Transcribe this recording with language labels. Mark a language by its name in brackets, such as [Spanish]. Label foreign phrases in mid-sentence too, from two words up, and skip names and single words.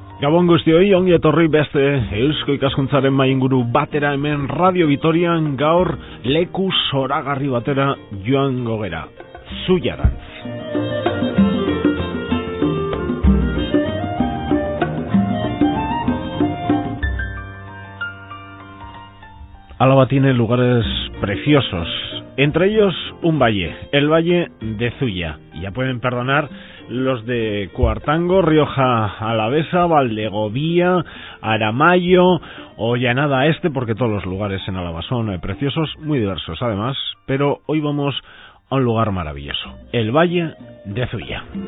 [Basque] Gabon guztioi, ongi etorri beste Eusko Ikaskuntzaren mainguru batera hemen Radio Vitorian gaur leku zoragarri batera joango gera, Zuiarantz. [Spanish] Álava tiene lugares preciosos, entre ellos un valle, el Valle de Zuia. Ya pueden perdonar los de Cuartango, Rioja Alavesa, Valdegovía, Aramayo o Llanada Este, porque todos los lugares en Álava son preciosos, muy diversos además, pero hoy vamos a un lugar maravilloso, el Valle de Zuia.